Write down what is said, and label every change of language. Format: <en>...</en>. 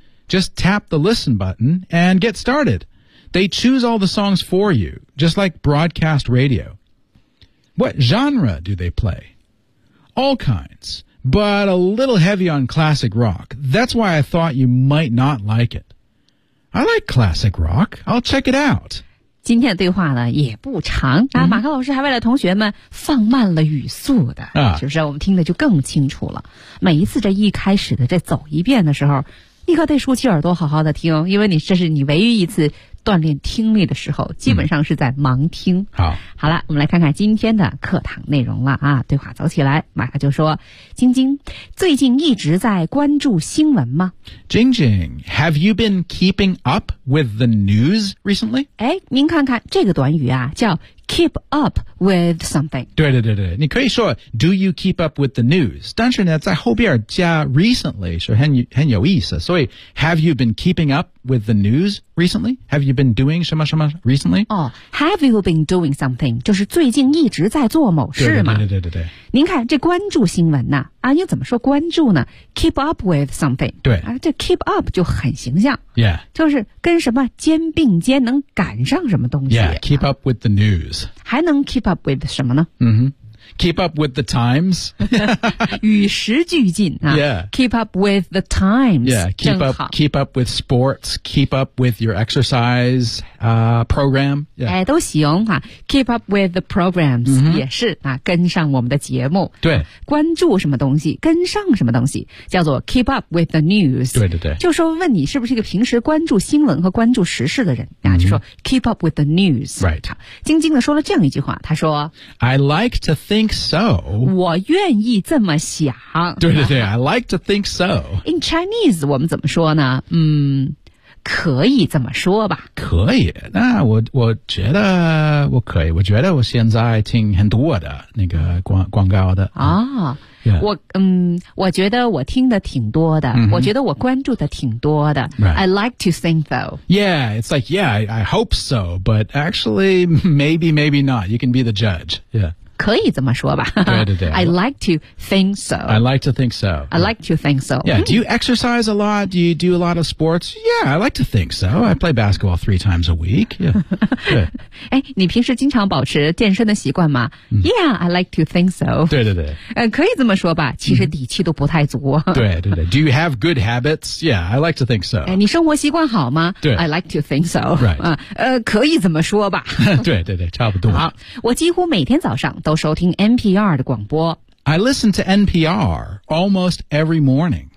<en>Just tap the listen button and get started. They choose all the songs for you, just like broadcast radio.What genre do they play? All kinds, but a little heavy on classic rock. That's why I thought you might not like it. I like classic rock. I'll check it out.</en> <zh>今天的对话呢也不长、啊、马克老师还为了同学们放慢了语速的、嗯、就是我们听的就更清楚了。每一次这一开始的这走一遍的时候，你可得竖起耳朵好好的听，因为你这是你唯一一次锻炼听力的时候，基本上是在盲听、嗯、好好了，我们来看看今天的课堂内容了啊。对话走起来，马克就说，晶晶最近一直在关注新闻吗？</zh> <en>晶晶 have you been keeping up with the news recently?</en> <zh>哎，您看看这个短语啊，叫</zh> <en>keep up with something。</en> <zh>对对对对，你可以说</zh> <en>do you keep up with the news，</en> <zh>但是呢在后边加 recently 是很有意思，所以</zh> <en>have you been keeping up with the news recently？ Have you been doing</en> <zh>什么什么</zh> <en>recently? Oh, have you been doing something?</en> <zh>就是最近一直在做某事嘛。对对对对对。您看这关注新闻呢、啊、又怎么说关注呢？</zh> <en>Keep up with something.</en> <zh>对。啊、这 keep up 就很形象。</zh> <en>Yeah.</en> <zh>就是跟什么肩并肩，能赶上什么东西。</zh> <en>Yeah, keep up with the news.</en> <zh>还能</zh> <en>keep up with</en> <zh>什么呢？</zh> <en>嗯哼。Keep up with the times.</en> <zh>与时俱进、啊、</zh> <en>Yeah. Keep up with the times. Yeah. Keep up with sports. Keep up with your exercise、program. Yeah. 哎，</en> <zh>都行、</zh> <en>啊、Keep up with the programs、 mm-hmm.</en> <zh>也是、啊、跟上我们的节目。对。关注什么东西，跟上什么东西，叫做</zh> <en>keep up with the news.</en> <zh>对对对。就说问你是不是一个平时关注新闻和关注时事的人、啊 mm-hmm. 就说</zh> <en>keep up with the news. Right.</en> <zh>晶晶的说了这样一句话，他说</zh> <en>I like to think so.</en> <zh>我愿意这么想。对对对</zh> <en>I like to think so. In Chinese,</en> <zh>我们怎么说呢？嗯，可以这么说吧。可以。那我觉得我可以。我觉得我现在听很多的那个广告的。啊、</zh> <en>Yeah.</en> <zh>我觉得我听的挺多的、 mm-hmm. 我觉得我关注的挺多的、</zh> <en>right. I like to think so. Yeah, it's like, yeah, I hope so. But actually, maybe, maybe not. You can be the judge. Yeah.</en> <zh>可以这么说吧。对对对。</zh> <en>I like to think so. I like to think so. I like to think so. Yeah, do you exercise a lot? Do you do a lot of sports? Yeah, I like to think so. I play basketball 3 times a week. Yeah.</en> <zh>哎，你平时经常保持健身的习惯吗、 mm-hmm.</zh> <en>Yeah, I like to think so.</en> <zh>对对对。可以这么说吧，其实底气都不太足。对对对。</zh> <en>Do you have good habits? Yeah, I like to think so.</en> <zh>哎，你生活习惯好吗？对。</zh> <en>I like to think so. Right.</en> <zh>可以这么说吧。对对对，差不多。好，我几乎每天早上都收听 NPR 的广播。</zh> <en>I listen to NPR almost every morning.</en>